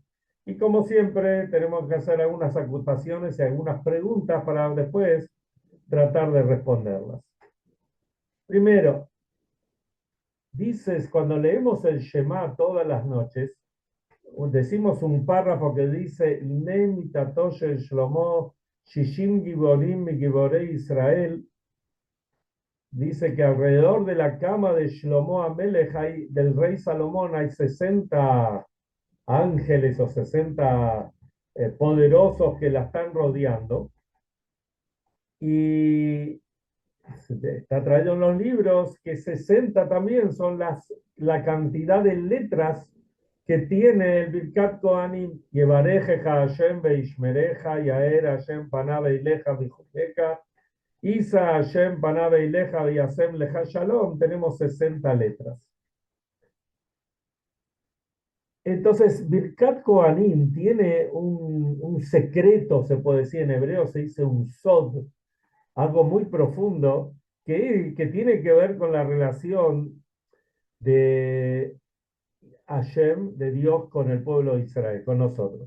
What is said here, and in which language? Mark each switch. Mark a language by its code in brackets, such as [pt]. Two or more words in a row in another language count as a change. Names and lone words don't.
[es] Y como siempre, tenemos que hacer algunas acotaciones y algunas preguntas para después tratar de responderlas. Primero, dices, cuando leemos el Shema todas las noches, decimos un párrafo que dice: [he] "הנה מטתו של שלמה ששים גבורים גבורי ישראל". [es] Dice que alrededor de la cama de [he] שלמה המלך, [es] del rey Salomón, hay 60 ángeles o 60 poderosos que la están rodeando. Y está traído en los libros que 60 también son la cantidad de letras que tiene el [he] ברכת כהנים: יברכך השם וישמרך יאר השם פניו אליך ויחנך ישא השם פניו אליך ישם לך שלום. [es] Tenemos 60 letras. Entonces, [he] ברכת כהנים [es] tiene un secreto, se puede decir, en hebreo se dice un sod, algo muy profundo, que tiene que ver con la relación de Hashem, de Dios, con el pueblo de Israel, con nosotros.